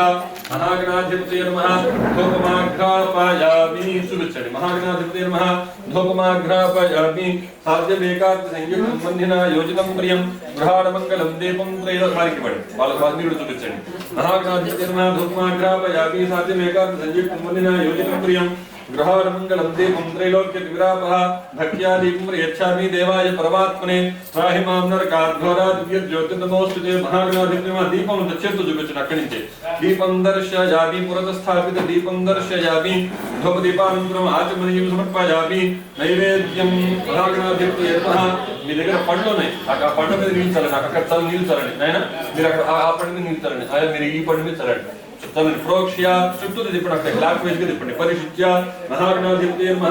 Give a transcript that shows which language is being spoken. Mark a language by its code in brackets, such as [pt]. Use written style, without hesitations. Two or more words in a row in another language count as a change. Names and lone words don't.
[sa] మహాగణాధిపతయే నమః. ధూపమాఘ్రాపయామి. చూపించండి. మహాగణాధిపతయే నమః. ధూపమాఘ్రాపయామి. సాధ్యమేకార్తి సంయుక్తం వందినా యోజితం ప్రియం గృహాణమంగళం దీపం త్రైల. [te] వారికి పడి వాళ్ళకి వాగ్నీయుడు చూపించండి. [sa] మహాగణాధిపతయే నమః. ధూపమాఘ్రాపయామి. సాధ్యమేకార్తి సంయుక్తం వందినా యోజితం ప్రియం गृहाणमङ्गलं दीपं त्रैलोक्यविरापः भक्त्या दीपं प्रयच्छामि देवाय परमात्मने त्राहि मां नरकाद्घोरादिव्यज्योतिर्नमोऽस्तुते महागणाधिपतिमा दीपं दच्छेतु [te] చూపించండి అక్కడి నుంచి [sa] దీపం దర్శయామి పురతస్థాపిత దీపం దర్శయామి ధూపదీపానంతరం ఆచమనీయం సమర్పయామి నైవేద్యం మహాగణాధిపతయే నమః [te] మీ దగ్గర పండ్లు ఉన్నాయి ఆ పండ్ల మీద నీళ్ళు చల్లండి అక్కడ చల్ల నీళ్ళు చల్లండి నాయన మీరు అక్కడ ఆ పండు మీద నీళ్ళు చల్లండి ఆయన మీరు ఈ పండు మీద చల్లండి చల్లండి ప్రోక్ష్య చుట్టూ తిప్పండి అక్కడ [en] clock wise [te] గా తిప్పండి [sa] పరిశుద్ధ్య మహాగణాధిపతయే నమః